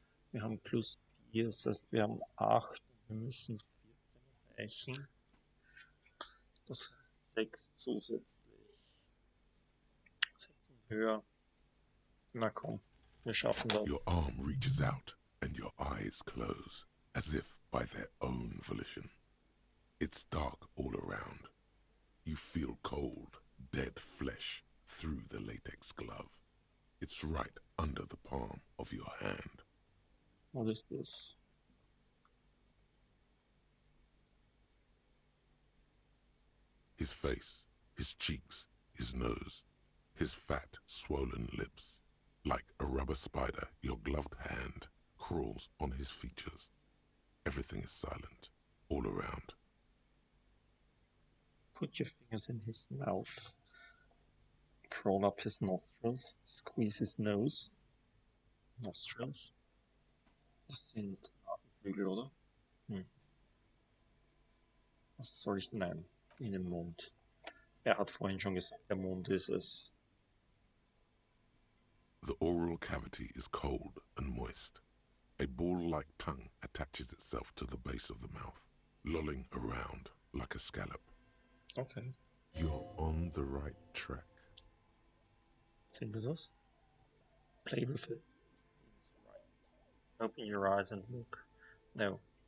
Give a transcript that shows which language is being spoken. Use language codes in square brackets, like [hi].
[de] Wir haben plus 4, das heißt, wir haben 8. Wir müssen 14 erreichen. Das heißt 6 zusätzlich. 6 und höher. Na komm, wir schaffen das. [en] Your arm reaches out and your eyes close, as if by their own volition. It's dark all around. You feel cold, dead flesh through the latex glove. It's right under the palm of your hand. What is this? His face, his cheeks, his nose, his fat, swollen lips. Like a rubber spider, your gloved hand crawls on his features. Everything is silent, all around. Put your fingers in his mouth. Crawl up his nostrils. Squeeze his nose. Nostrils. [de] Das sind Nasenflügel, oder? Was soll ich? Nein, in den Mund. Er hat vorhin schon gesagt, der Mund ist es. [en] The oral cavity is cold and moist. A ball-like tongue attaches itself to the base of the mouth, lolling around like a scallop. Okay. You're on the right track. [de] Sehen wir das? [en] Play with it. Open your eyes and look. No.